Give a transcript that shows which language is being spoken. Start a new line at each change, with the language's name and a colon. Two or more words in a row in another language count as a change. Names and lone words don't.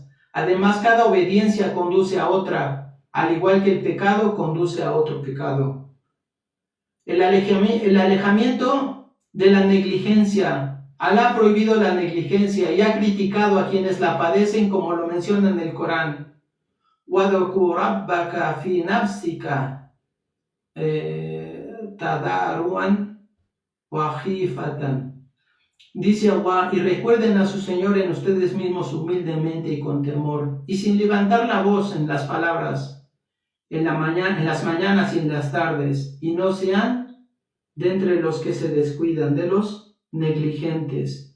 Spanish: Además, cada obediencia conduce a otra, al igual que el pecado conduce a otro pecado. El alejamiento de la negligencia. Alá ha prohibido la negligencia y ha criticado a quienes la padecen, como lo menciona en el Corán.
Arabic: وَذْكُرْ رَبَّكَ فِي نَفْسِكَ تَضَرُّعًا وَخِيفَةً.
Spanish: Dice Allah, y recuerden a su Señor en ustedes mismos humildemente y con temor, y sin levantar la voz en las palabras, en las mañanas y en las tardes, y no sean de entre los que se descuidan, de los negligentes.